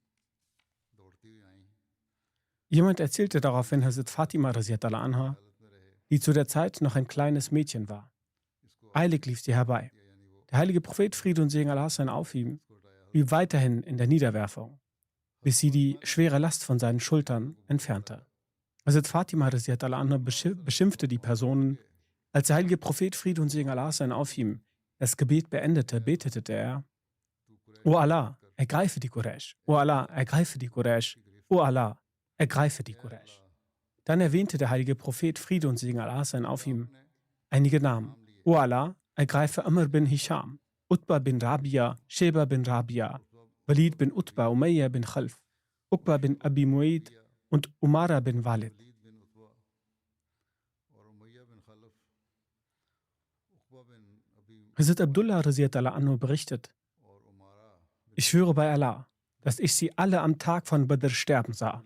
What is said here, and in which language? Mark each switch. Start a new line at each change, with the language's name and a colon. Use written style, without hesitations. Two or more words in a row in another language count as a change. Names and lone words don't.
German: Jemand erzählte daraufhin Hazrat Fatima
Arabic: رضي الله عنها,
German: die zu der Zeit noch ein kleines Mädchen war. Eilig lief sie herbei. Der heilige Prophet Friede und Segen Allah sein auf ihm blieb weiterhin in der Niederwerfung, bis sie die schwere Last von seinen Schultern entfernte. Hazrat Fatima
Arabic: رضي الله عنها
German: beschimpfte die Personen. Als der heilige Prophet Friede und Segen Allah sein auf ihm das Gebet beendete, betete er: O Allah, ergreife die Quraysh. O Allah, ergreife die Quraysh. O Allah, ergreife die Quraysh. Dann erwähnte der heilige Prophet Friede und Segen Allah sein auf ihm einige Namen. O Allah, ergreife Amr bin Hisham, Utba bin Rabia, Sheba bin Rabia, Walid bin Utba, Umayya bin Khalf, Uqba bin Abi Mu'id und Umara bin Walid. Hazrat Abdullah
Arabic: رضي الله عنه
German: berichtet: Ich schwöre bei Allah, dass ich sie alle am Tag von Badr sterben sah.